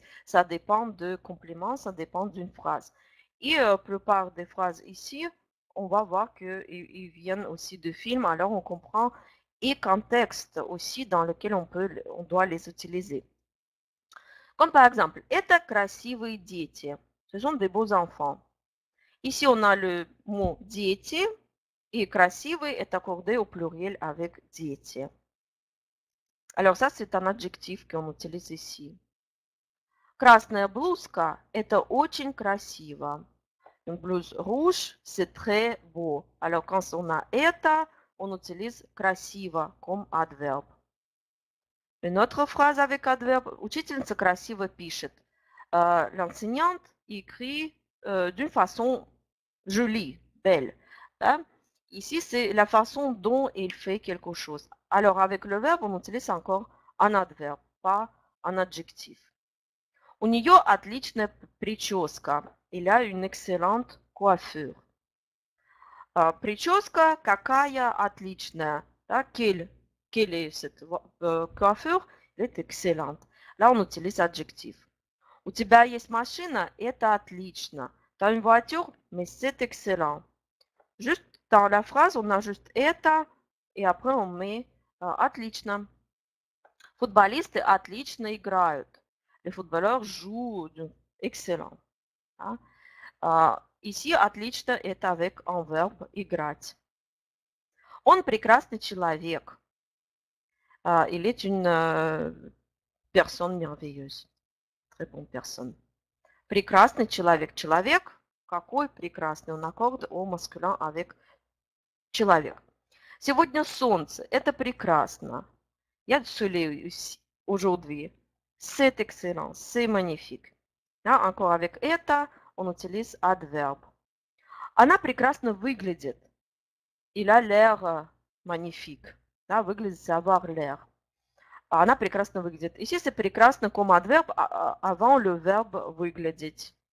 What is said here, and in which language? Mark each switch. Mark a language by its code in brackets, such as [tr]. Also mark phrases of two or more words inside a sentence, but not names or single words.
[fr] Ça dépend de compléments, ça dépend d'une phrase. Et la plupart des phrases ici, on va voir qu'ils viennent aussi de films. Alors, on comprend et contexte aussi dans lequel on doit les utiliser. Comme par exemple, [ru] это красивые дети. [fr] Ce sont des beaux enfants. Ici, on a le mot дети. Et красивый est accordé au pluriel avec дети. Alors ça, c'est un adjectif qu'on utilise ici. [ru] Красная блузка – это очень красиво. [fr] Une blouse rouge, c'est très beau. Alors quand on a это, on utilise красиво comme adverbe. Une autre phrase avec adverbe. [ru] Учительница красиво пишет. [fr] L'enseignante écrit d'une façon jolie, belle. Hein? Ici, c'est la façon dont il fait quelque chose. Alors, avec le verbe, on utilise encore un adverbe, pas un adjectif. [ru] У нее отличная прическа. [fr] Il a une excellente coiffure. [ru] Прическа какая отличная. [fr] Quelle est cette coiffure? Elle est excellente. Là, on utilise adjectif. [ru] У тебя есть машина? Это отлично. [fr] Tu as une voiture? Mais c'est excellent. Juste dans la phrase, on a juste это, et après on met отлично. [ru] Футболисты отлично играют. [fr] Les footballeurs jouent excellent. Ici, отлично est avec un verbe играть. [ru] Он прекрасный человек. [fr] Il est une personne merveilleuse. Très bonne personne. [ru] Прекрасный человек. Человек, какой прекрасный. [fr] On accorde au masculin avec человек. [ru] Сегодня солнце. Это прекрасно. [fr] Il y a du soleil aujourd'hui. C'est excellent. C'est magnifique. Да, encore avec это on utilise adverbe. [ru] Она прекрасно выглядит. [fr] Il a l'air magnifique. [ru] Да, выглядит, [fr] c'est avoir l'air. [ru] Она прекрасно выглядит. [fr] Ici, c'est прекрасно comme adverbe avant le verbe выглядеть.